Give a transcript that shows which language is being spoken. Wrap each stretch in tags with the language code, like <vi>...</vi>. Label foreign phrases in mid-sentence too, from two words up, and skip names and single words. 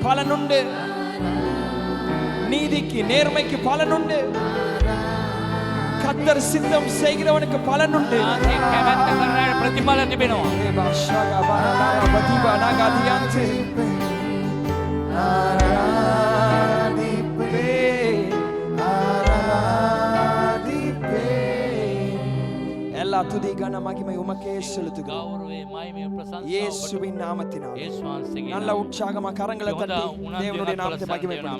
<ta>பலனுண்டு. நீதிக்கு நேர்மைக்கு பலனுண்டு. கர்த்தர் சித்தம் செய்கிறவனுக்கு பலனுண்டு.</ta> <si>කැමැත්ත කරන අයට ප්‍රතිඵල තිබෙනවා.</si> <ta>எல்லா துதி கன மகிமை உமக்கே செலுத்துகிறோம்.</ta> <si>ගෞරවය මහිමය ප්‍රශංසාව</si> <ta>இயேசுவின் நாமத்தினால்</ta> <si>යේසුස් වහන්සේගේ</si> <ta>நல்ல உற்சாகமா கரங்களை தட்டி தேவனுடைய நாமத்தை மகிமைப்படுத்துவோம்.</ta>